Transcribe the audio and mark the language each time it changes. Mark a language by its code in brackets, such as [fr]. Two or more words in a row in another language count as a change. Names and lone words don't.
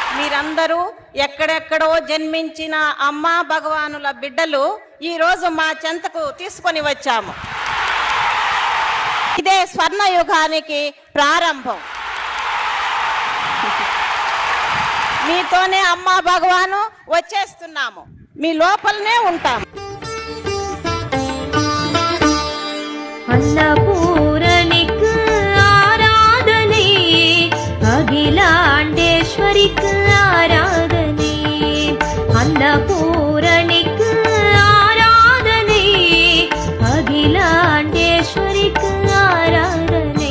[te] మీరందరూ ఎక్కడెక్కడో జన్మించిన అమ్మా భగవానుల బిడ్డలు ఈరోజు మా చెంతకు తీసుకొని వచ్చాము. ఇదే స్వర్ణయుగానికి ప్రారంభం. మీతోనే అమ్మా భగవాను వచ్చేస్తున్నాము, మీ లోపలనే ఉంటాము. [ta] அன்னபூரணிக்கு ஆராதனை, அகிலாண்டேஸ்வரிக்கு ஆராதனை. அன்னபூரணிக்கு ஆராதனை, அகிலாண்டேஸ்வரிக்கு ஆராதனை.